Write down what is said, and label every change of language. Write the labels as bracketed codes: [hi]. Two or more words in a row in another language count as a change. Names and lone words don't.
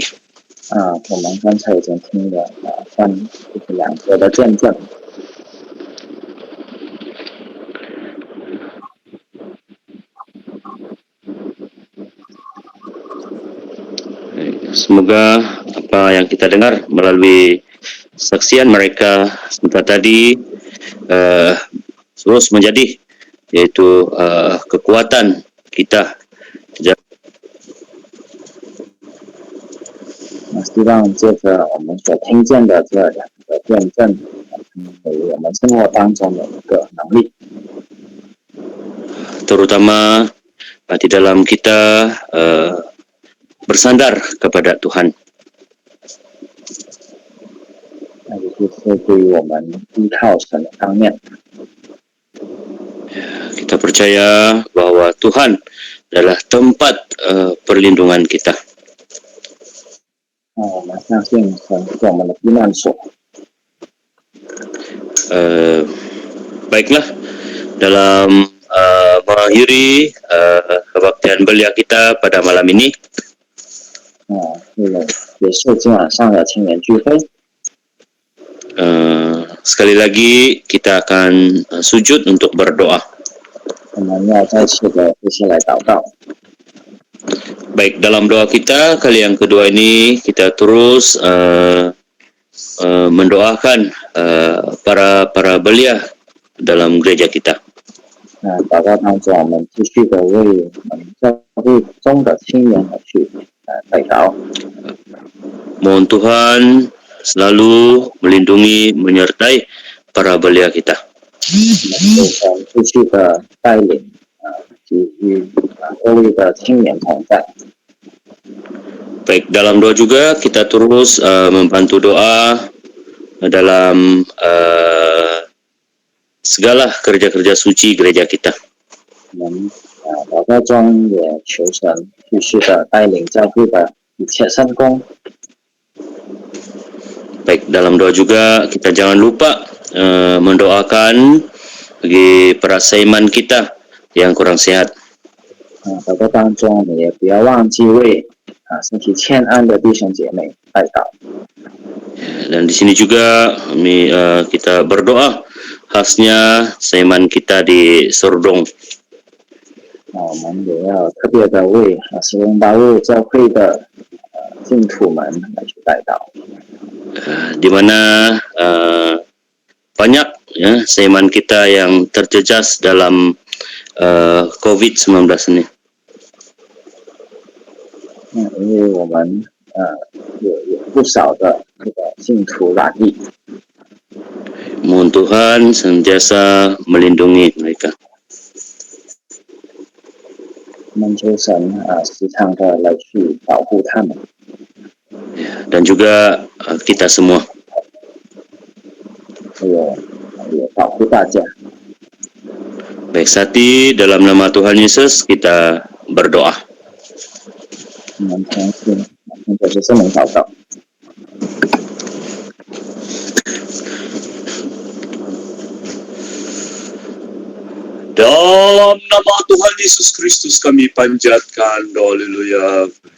[zh] 我们刚才已经听了就是两个的见证。 [ms] Semoga apa yang kita dengar melalui saksian mereka sebentar tadi terus menjadi, yaitu kekuatan kita. [zh] 希望借着我们所听见的这两个见证，给我们生活当中的一个能力， [ms] terutama di dalam kita bersandar kepada Tuhan. [zh] 那也就是对于我们依靠神的方面， [ms] Kita percaya bahwa Tuhan adalah tempat perlindungan kita. [zh] 那我们相信神是我们的避难所。 [ms] Baiklah, dalam mengakhiri kebaktian belia kita pada malam ini, [zh] 为了结束今晚上的青年聚会， [ms] sekali lagi kita akan sujud untuk berdoa. [zh] 我们要再次的一起来祷告。 [ms] Baik, dalam doa kita kali yang kedua ini kita terus mendoakan para belia dalam gereja kita. [zh] 祷告当中，我们继续的为我们教会中的青年而去祷告。 [ms] Mohon Tuhan selalu melindungi, menyertai para belia kita. [zh] 继续的带领及与各位的青年同在。 [ms] Baik, dalam doa juga kita terus membantu doa dalam segala kerja-kerja suci gereja kita. [zh] 我们祷告中也求神继续的带领教会的一切圣工。 [ms] Baik, dalam doa juga kita jangan lupa mendoakan bagi para seiman kita yang kurang sehat. [zh] 祷告当中，我们也不要忘记为身体欠安的弟兄姐妹代祷。 [ms] Dan di sini juga kita berdoa khasnya seiman kita di Sordong. [zh] 我们也要特别的为使用大卫教会的信徒们来去代祷。 [ms] Di mana banyak seiman kita yang terjejas dalam COVID-19 ini. [zh] 因为我们有不少的这个信徒染疫， [ms] Mohon Tuhan senantiasa melindungi mereka. [zh] 我们求神时常的来去保护他们， [ms] Dan juga kita semua. [zh] 也保护大家。 [ms] Baik, Sati, dalam nama Tuhan Yesus kita berdoa. [zh] 我们相信，现在是圣灵祷告。 [ms] Dalam nama Tuhan Yesus Kristus kami panjatkan, haleluya.